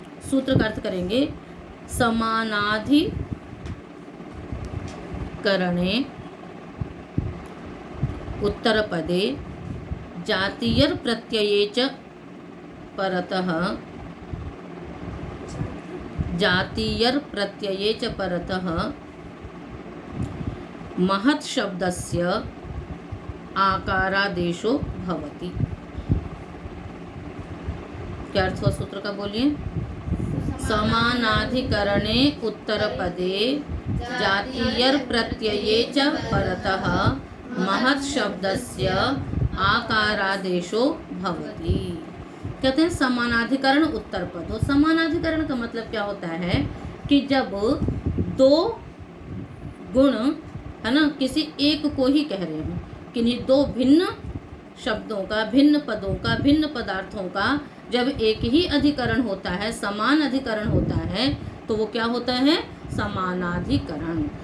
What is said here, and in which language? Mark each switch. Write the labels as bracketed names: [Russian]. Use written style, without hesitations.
[Sanskrit] सूत्र का अर्थ करेंगे, समानाधिकरणे उत्तरपदे जातीयर प्रत्यये च परतः महत् शब्दस्य आकारादेशो भवति। [Hindi] क्या अर्थ हुआ सूत्र का, बोलिए। [Sanskrit] समानाधिकरणे उत्तरपदे जातीयर प्रत्यये च परतः महत् शब्दस्य आकारादेशो भवति। [Hindi] कहते हैं समानाधिकरण उत्तर पद हो। समानाधिकरण का मतलब क्या होता है कि जब दो गुण है ना किसी एक को ही कह रहे हो, किन्हीं दो भिन्न शब्दों का, भिन्न पदों का, भिन्न पदार्थों का जब एक ही अधिकरण होता है, समान अधिकरण होता है, तो वो क्या होता है, समानाधिकरण।